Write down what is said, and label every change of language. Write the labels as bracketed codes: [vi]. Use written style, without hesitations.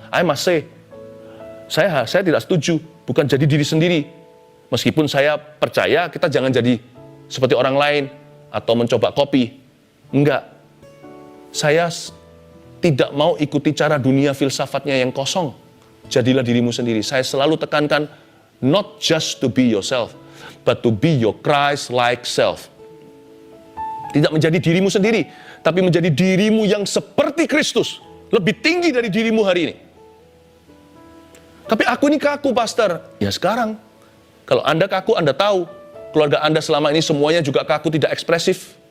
[en] I must say, [id] saya tidak setuju, bukan jadi diri sendiri. Meskipun saya percaya kita jangan jadi seperti orang lain atau mencoba copy. Enggak. Saya tidak mau ikuti cara dunia filsafatnya yang kosong. Jadilah dirimu sendiri. Saya selalu tekankan, [en] not just to be yourself, but to be your Christ-like self. [id] Tidak menjadi dirimu sendiri, tapi menjadi dirimu yang seperti Kristus. Lebih tinggi dari dirimu hari ini. Tapi aku ini kaku, pastor. Ya sekarang, kalau Anda kaku, Anda tahu. Keluarga Anda selama ini semuanya juga kaku, tidak ekspresif.